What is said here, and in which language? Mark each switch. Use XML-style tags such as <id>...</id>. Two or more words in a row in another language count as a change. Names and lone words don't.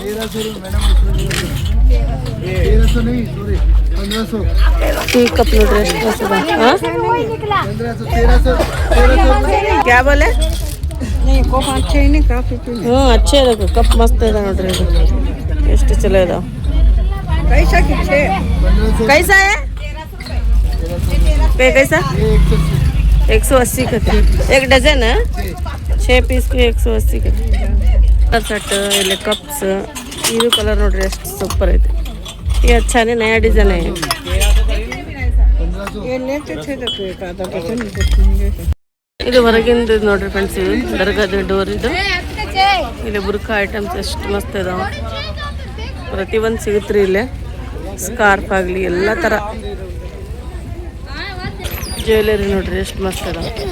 <kn>ಟೀ ಕಪ್ ನೋಡ್ರಿ ಎಷ್ಟು ಹೊಸದ.</kn> <hi>क्या बोले?</hi> <kn>ಹ್ಞೂ ಅಚ್ಚೇ ಅದ ಕಪ್ ಮಸ್ತ್ ಇದೆ ನೋಡ್ರಿ. ಇದು ಎಷ್ಟು ಚಲೋ ಇದಾವೆ.</kn> <hi>कैसा है? कैसा? 180 का एक डजन है. 6 पीस के 180 के कलर सेट.</hi> <kn>ಇಲ್ಲಿ ಕಪ್ಸ್ ಇದು ಕಲರ್ ನೋಡ್ರಿ ಎಷ್ಟು ಸೂಪರ್ ಐತೆ.</kn> <hi>ये अच्छा है, नया डिजाइन है.</hi> <kn>ಇದು ಹೊರಗಿಂದ ನೋಡ್ರಿ ಫ್ರೆಂಡ್ಸ್. ಇದು ದರ್ಗಾದ ಡೋರ್. ಇದು ಇಲ್ಲಿ ಬುರ್ಕಾ ಐಟಮ್ಸ್ ಎಷ್ಟು ಮಸ್ತ್ ಇದಾವೆ. ಪ್ರತಿಯೊಂದು ಸಿಗುತ್ತೆ ರೀ ಇಲ್ಲೇ. ಸ್ಕಾರ್ಫ್ ಆಗಲಿ ಎಲ್ಲ ಥರ ಜ್ಯುವೆಲರಿ ನೋಡ್ರಿ ಎಷ್ಟು ಮಸ್ತ್ ಅದಾವೆ.</kn>